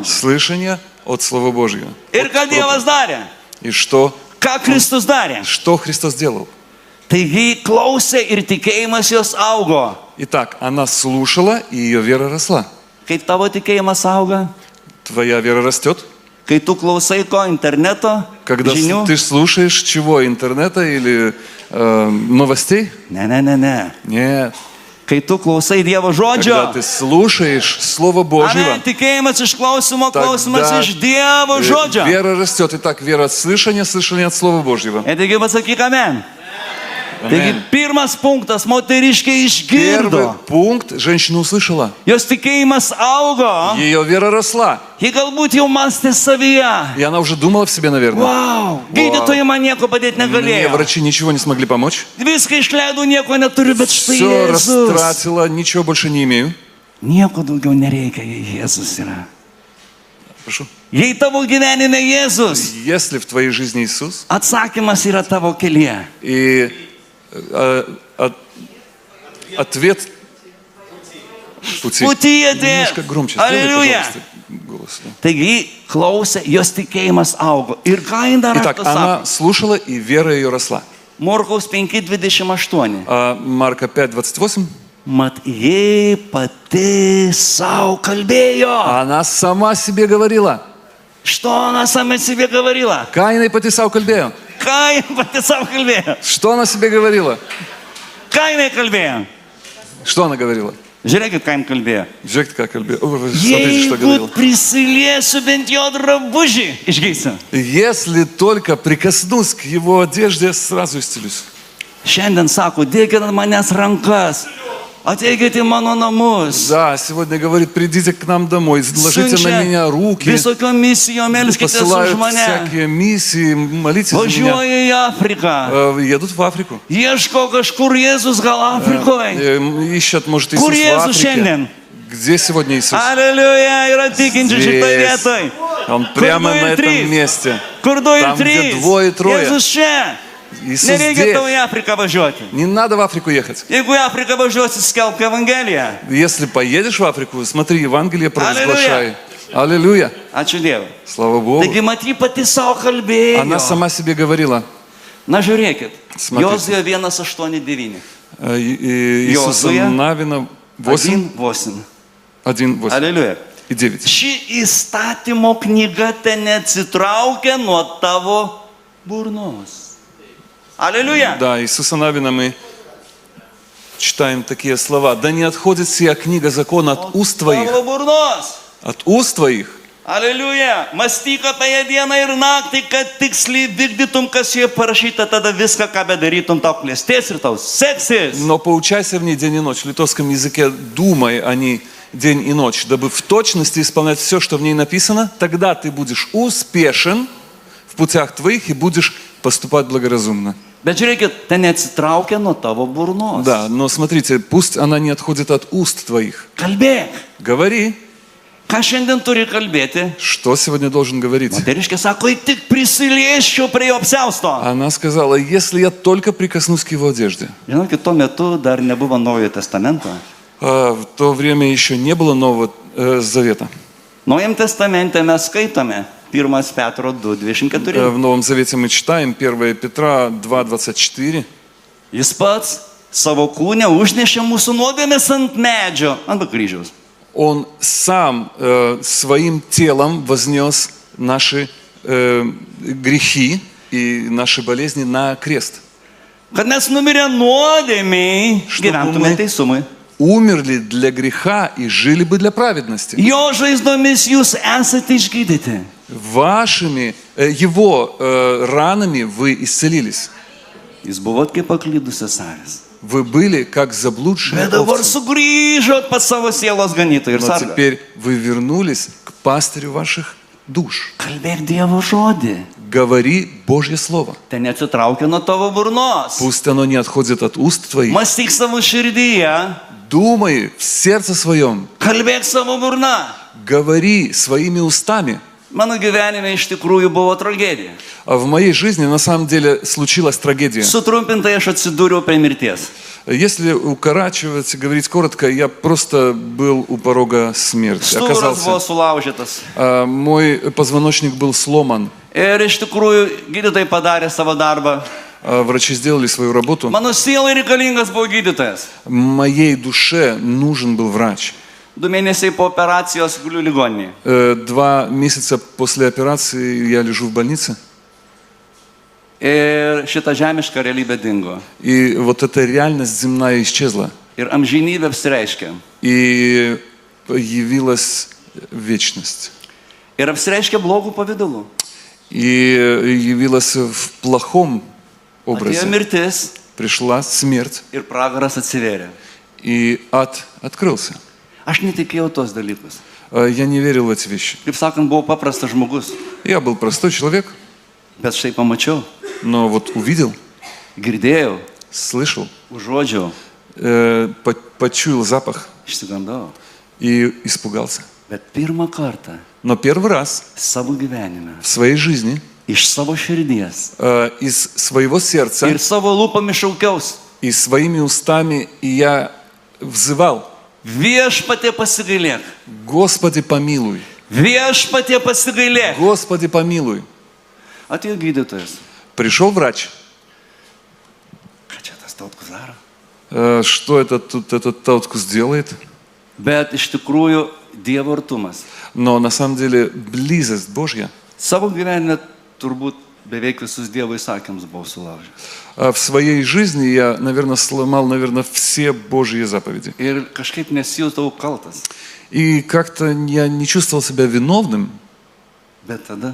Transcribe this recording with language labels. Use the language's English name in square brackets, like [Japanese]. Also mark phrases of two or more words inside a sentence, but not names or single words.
[Russian] Слышание от Слова Божьего. [Lithuanian] Ir ką Dievas darė? [Russian] И что [Lithuanian] Ką Kristus darė? [Russian] Христос делал? [Lithuanian] Taigi klausė ir tikėjimas jos augo. [Russian] Итак, она слушала, и ее вера росла. [Lithuanian] Kaip tavo tikėjimas auga? [Russian] Твоя вера растет, [Lithuanian] Kai tu klausai ko interneto [Russian] когда [Lithuanian] žinių? [Russian] ты слушаешь чего? Интернета или новостей? [Lithuanian] Ne. [Russian] Нет. [Lithuanian] Kai tu klausai Dievo [Russian] Когда [Lithuanian] žodžio. [Russian] ты слушаешь Слово Божьего, [Lithuanian] Amen. Tikėjimas iš klausimo, [Russian] тогда [Lithuanian] klausimas iš Dievo žodžio. [Russian] вера растет. Итак, вера от слышания, слышание от Слова Божьего. [Lithuanian] Ir taigi pasakyk amen. Taigi [Russian] Аминь. [Lithuanian] pirmas punktas, moteriškė [Russian] Первый [Lithuanian] išgirdo. [Russian] пункт женщина услышала. [Lithuanian] Jos tikėjimas augo. [Russian] Ее вера росла. [Lithuanian] Ji galbūt jau mąstė savyje. [Russian] И она уже думала в себе, наверное. [Lithuanian] Wow, gydytojai man nieko padėti [Russian] Мне [Lithuanian] negalėjo. [Russian] врачи ничего не смогли помочь. [Lithuanian] Viską išleidau, nieko neturiu, bet štai [Russian] Все [Lithuanian] Jėzus. [Russian] растратила, ничего больше не имею. [Lithuanian] Nieko daugiau nereikia, jei Jėzus yra. [Russian] Прошу. [Lithuanian] Jei tavo gyvenime Jėzus, [Russian] Если в твоей жизни Иисус, [Lithuanian] atsakymas yra tavo kelyje. [Russian] и ответ в пути. Putyje Немножко громче сделай, Аллилуйя. пожалуйста, голос. Да. [Lithuanian] Taigi klausė, jos tikėjimas augo. Ir ką jin dar [Russian] Итак, она слушала, и вера ее росла. [Lithuanian] Morkaus 5:28. [Russian] Марка 5:28. [Lithuanian] Mat jie pati savo kalbėjo. [Russian] Она сама себе говорила. Что она сама себе говорила? [Lithuanian] Ką jinai pati sau kalbėjo. Ką jin pati savo kalbėjo? [Russian] Что она себе говорила? [Lithuanian] Ką jinai kalbėjo? [Russian] Что она говорила? [Lithuanian] Žiūrėkit, ką jin kalbėjo. Žiūrėkite, ką kalbėjo. [Russian] Смотрите, что [Lithuanian] Jeigu [Russian] говорила. [Lithuanian] prisiliesiu bent jo drabužį, išgysiu. [Russian] Если только прикоснусь к его одежде, сразу исцелюсь. [Lithuanian] Šiandien sako, dėkit ant manęs rankas, ateikit į mano namus. [Russian] Да, сегодня говорит, придите к нам домой, ложите на меня руки, [Lithuanian] visokiom misijom, melskitės už [Russian] посылают [Lithuanian] mane. [Russian] всякие миссии, молитесь за меня. [Lithuanian] Važiuoja į Afriką. [Russian] Едут в Африку. [Lithuanian] Ieško kažkur Jėzus, gal Afrikoje. [Russian] Ищут, может, Иисус [Lithuanian] Kur [Russian] в [Lithuanian] Jėzus [Russian] Африке. [Lithuanian] šiandien? [Russian] Где сегодня Иисус? [Lithuanian] Aleliuja, yra tikinčių šitoje [Russian] Здесь. [Lithuanian] vietoje. [Russian] Он [Lithuanian] Kur [Russian] прямо [Lithuanian] du [Russian] на [Lithuanian] ir [Russian] этом [Lithuanian] trys? [Russian] месте. [Lithuanian] Kur du ir [Russian] Там, где [Lithuanian] trys? [Russian] двое, трое. [Lithuanian] Jėzus čia. [Russian] Иисус [Lithuanian] Nereikia tau [Russian] здесь. [Lithuanian] į Afriką važiuoti. [Russian] Не надо в Африку ехать. [Lithuanian] Jeigu į Afriką važiuosi, skelbk Evangeliją. [Russian] Если поедешь в Африку, смотри, Евангелие провозглашай. Аллилуйя. [Lithuanian] Ačiū Dievui. [Russian] Слава Богу. [Lithuanian] Taigi maty pati savo kalbėjo. [Russian] Она сама себе говорила. [Lithuanian] Na žiūrėkit. [Russian] Смотрите. [Lithuanian] Jozuė 1:8-9. [Russian] Иисуса [Lithuanian] Jozuė [Russian] Навина 8, 1:8. 1:8 [Lithuanian] Aleliuja. [Russian] и 9. [Lithuanian] Ši įstatymo knyga ten neatsitraukia nuo tavo burnos. [Russian] Аллилуйя. Да, Иисуса Навина мы читаем такие слова. Да не отходит сия книга закона от уст твоих. [Lithuanian] Tavo burnos. [Russian] От уст твоих. [Lithuanian] Aleliuja. Mąstyk apie ją dieną ir naktį, kad tiksliai vykdytum, kas joje parašyta, tada viską, ką bedarytum, tau klestės ir tau seksis. [Russian] Но поучайся в ней день и ночь. В литовском языке думай о ней день и ночь, дабы в точности исполнять все, что в ней написано. Тогда ты будешь успешен в путях твоих и будешь поступать благоразумно. [Lithuanian] Bet žiūrėkit, ten neatsitraukia nuo tavo burnos. [Russian] Да, но смотрите, пусть она не отходит от уст твоих. [Lithuanian] Kalbėk. [Russian] Говори, [Lithuanian] Ką šiandien turi kalbėti? [Russian] что сегодня должен говорить. [Lithuanian] Moteriškė sako, tik prisiliesčiau prie jo apsiausto. [Russian] Она сказала, если я только прикоснусь к его одежде. [Lithuanian] Žinokit, tuo metu dar nebuvo Naujojo testamento. [Russian] В то время еще не было Нового Завета. [Lithuanian] Naujam testamente mes skaitome 1 Petro 2:24. [Russian] В Новом Завете мы читаем 1 Петра 2:24. [Lithuanian] Jis pats savo kūnę užnešė mūsų nuodėmes ant medžio, ant kryžiaus. [Russian] Он сам своим телом вознес наши грехи и наши болезни на крест. [Lithuanian] Kad mes numirę nuodėmiai gyventume teisumui. [Russian] Умерли для греха и жили бы для праведности. [Lithuanian] Jo žaizdomis jūs esate išgydyti. [Russian] Его ранами вы исцелились. [Lithuanian] Jūs buvot kaip paklydusios avys. [Russian] Вы были как заблудшие [Lithuanian] Bet dabar [Russian] овцы. [Lithuanian] sugrįžot pas savo sielos ganytoją ir [Russian] Но [Lithuanian] sargą. [Russian] теперь вы вернулись к пастырю ваших душ. [Lithuanian] Kalbėk Dievo žodį. [Russian] Говори Божье Слово. [Lithuanian] Ten neatsitraukia nuo tavo burnos. [Russian] Пусть оно не отходит от уст твоих. [Lithuanian] Mąstyk savo širdyje. [Russian] Думай в сердце своем. [Lithuanian] Kalbėk savo burna. [Russian] Говори своими устами. [Lithuanian] Mano gyvenime iš tikrųjų buvo tragedija. [Russian] А в моей жизни на самом деле случилась трагедия. [Lithuanian] Sutrumpintai aš atsidūriau prie mirties. [Russian] Если укорачивать, говорить коротко, я просто был у порога смерти. [Lithuanian] Stuburas buvo [Russian] Оказался. [Lithuanian] sulaužytas. [Russian] Мой позвоночник был сломан. [Lithuanian] Ir iš tikrųjų gydytojai padarė savo darbą. [Russian] Врачи сделали свою работу. [Lithuanian] Mano sielai reikalingas buvo gydytojas. [Russian] Моей душе нужен был врач. [Lithuanian] 2 mėnesiai po operacijos guliu ligoninėje. [Russian] 2 месяца после операции я лежу в больнице. [Lithuanian] Ir šita žemiška realybė dingo. [Russian] И вот эта реальность земная исчезла. [Lithuanian] Ir amžinybė apsireiškė. [Russian] И явилась вечность. [Lithuanian] Ir apsireiškė blogų pavydalų. [Russian] И явилась в плохом [Lithuanian] Atėjo [Russian] образе. [Lithuanian] mirtis [Russian] Пришла смерть, [Lithuanian] ir pragaras atsivėrė. [Russian] и ад открылся. [Lithuanian] Aš netikėjau tos dalykus. [Russian] Я не верил в эти вещи. [Lithuanian] Kaip sakant, buvau paprastas žmogus. [Russian] Я был простой человек, [Lithuanian] Bet štai pamačiau, [Russian] но вот увидел, [Lithuanian] girdėjau, [Russian] слышал, [Lithuanian] užuodžiau, [Russian] почуял запах [Lithuanian] išsigandau. [Russian] и испугался. [Lithuanian] Bet pirmą kartą [Russian] Но первый раз [Lithuanian] savo gyvenime, [Russian] в своей жизни [Lithuanian] iš savo širdies [Russian] из своего сердца [Lithuanian] ir savo lūpomis šaukiaus. [Russian] и своими устами я взывал: [Lithuanian] Viešpatie pasigailėk. [Russian] Господи, помилуй, [Lithuanian] Viešpatie pasigailėk. [Russian] Господи, помилуй. [Lithuanian] Atėjo gydytojas. [Russian] Пришел врач. [Lithuanian] Ką čia tas tautkus daro? [Russian] Что это тут этот Таутkus делает? [Lithuanian] Bet iš tikrųjų Dievo artumas. [Russian] Но на самом деле близость Божья [Lithuanian] Savo gyvenime turbūt beveik visus Dievo įsakymus buvau sulaužęs. [Russian] в своей жизни я, наверное, сломал, все Божьи заповеди. [Lithuanian] Ir kažkaip nesijutau kaltas. [Russian] И как-то я не чувствовал себя виновным, [Lithuanian] Bet tada